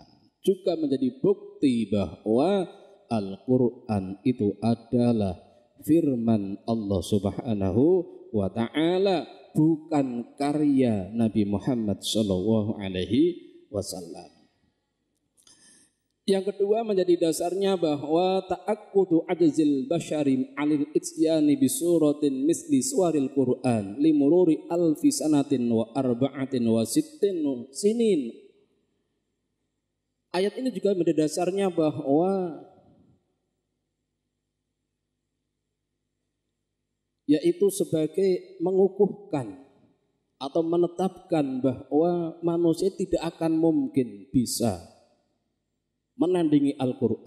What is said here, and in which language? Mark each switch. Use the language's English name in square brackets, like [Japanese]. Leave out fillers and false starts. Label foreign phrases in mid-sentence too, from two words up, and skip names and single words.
[Indonesian] Juga menjadi bukti bahwa Al-Qur'an itu adalah firman Allah [Arabic] سبحانه وتعالى, [Indonesian] bukan karya Nabi Muhammad [Arabic] صلى الله عليه وسلم. [Indonesian] Yang kedua menjadi dasarnya bahwa [Arabic] تأكد عجز البشر عن الإتيان ب سورة مثل سور القرآن لمرور ألف سنة و أربعة و ستين سنين. [Indonesian] Ayat ini juga menjadi dasarnya bahwa yaitu sebagai mengukuhkan atau menetapkan bahwa manusia tidak akan mungkin bisa menandingi Al-Quran.